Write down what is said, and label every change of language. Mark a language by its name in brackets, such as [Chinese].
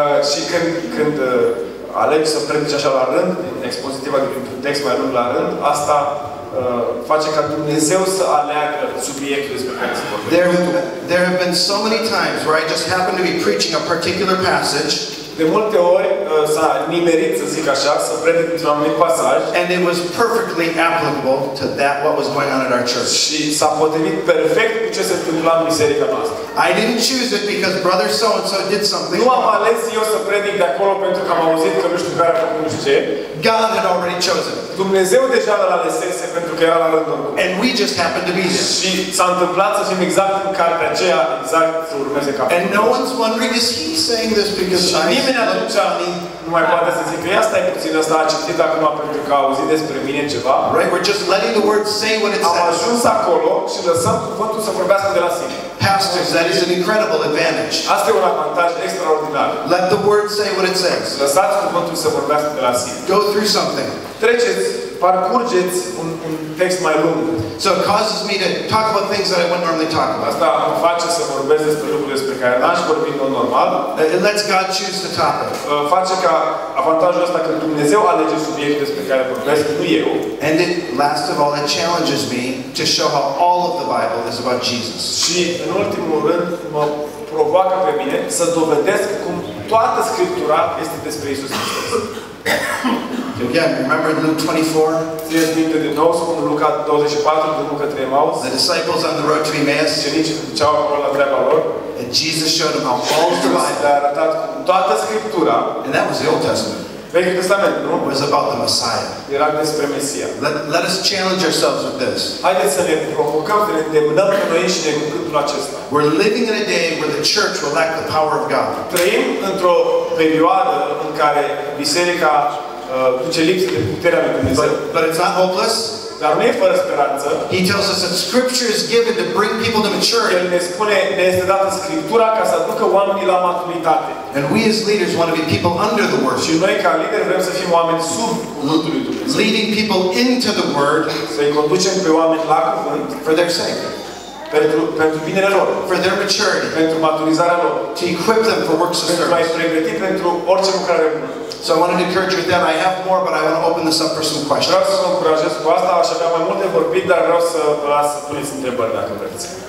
[Romanian] Și când alegi să predici așa la rând, expozitiva dintr-un text mai lung la rând, asta face ca Dumnezeu să aleagă subiectul despre care se vorbește. [English] There have been so many times where I just happen to be preaching a particular passage. [Romanian] De multe ori s-a nimerit, să zic așa, să predic într-un anumit pasaj. [English] And it was perfectly applicable to what was going on at our church. [Romanian] Și s-a potrivit perfect cu ce se întâmpla în biserica noastră. [English] I didn't choose it because brother so and so did something. [Romanian] Nu am ales eu să predic de acolo pentru că am auzit că nu știu care a făcut nu știu ce. [English] God had already chosen it. [Romanian] Dumnezeu deja l-a alesese pentru că era la rândul lui. [English] And we just happened to be there. [Romanian] Și s-a întâmplat să fim exact în cartea aceea, exact să urmeze capitolul. [English] And no one's wondering, is he saying this because [Romanian] nimeni atunci nu mai poate să zică, ia stai puțin, ăsta a citit acum pentru că a auzit despre mine ceva. [English] Right? We're just letting the word say what it [Romanian] Am [English] says. [Romanian] ajuns acolo și lăsăm cuvântul să vorbească de la sine. [English] Pastors, that is an incredible advantage. [Romanian] Asta e un avantaj extraordinar. [English] Let the word say what it says. [Romanian] Lăsați cuvântul să vorbească de la sine. [English] Go through something. [Romanian] Treceți, parcurgeți un text mai lung. [English] So it causes me to talk about things that I wouldn't normally talk about. [Romanian] Asta mă face să vorbesc despre lucruri despre care n-aș vorbi în mod normal. [English] It lets God choose the topic. [Romanian] Face ca avantajul ăsta că Dumnezeu alege subiectul despre care vorbesc, nu eu. [English] And it, last of all, it challenges me to show how all of the Bible is about Jesus. [Romanian] Și în ultimul rând mă provoacă pe mine să dovedesc cum toată Scriptura este despre Iisus Hristos. [English] Again, remember Luke 24? [Romanian] Țineți minte din nou, spun Luca 24, drumul către Emaus. [English] The disciples on the road to Emmaus. [Romanian] Ucenicii duceau acolo la treaba lor. [English] And Jesus showed them how all of the Bible, [Romanian] Le-a arătat cum toată Scriptura, [English] and that was the Old Testament, [Romanian] Vechiul Testament, nu? [English] was about the Messiah. [Romanian] Era despre Mesia. [English] Let us challenge ourselves with this. [Romanian] Haideți să ne provocăm, să ne îndemnăm pe noi și ne cu gândul acesta. [English] We're living in a day where the church will lack the power of God. [Romanian] Trăim într-o perioadă în care biserica duce lipsă de puterea lui Dumnezeu. [English] But it's not hopeless. [Romanian] Dar nu e fără speranță. [English] He tells us that Scripture is given to bring people to maturity. [Romanian] El ne spune, ne este dată Scriptura ca să aducă oamenii la maturitate. [English] And we as leaders want to be people under the Word. [Romanian] Și noi ca lideri vrem să fim oameni sub cuvântul lui Dumnezeu. [English] Leading people into the Word [Romanian] Să-i conducem pe oameni la cuvânt [English] for their sake. [Romanian] Pentru binele lor. [English] For their maturity. [Romanian] Pentru maturizarea lor. [English] To equip them for works of [Romanian] Pentru a-i [English] service. [Romanian] pregăti pentru orice lucrare bună. [English] So I wanted to encourage you with that. I have more, but I want to open this up for some questions. [Romanian] Vreau să vă încurajez cu asta, aș avea mai multe vorbit, dar vreau să vă las să puneți întrebări dacă vreți.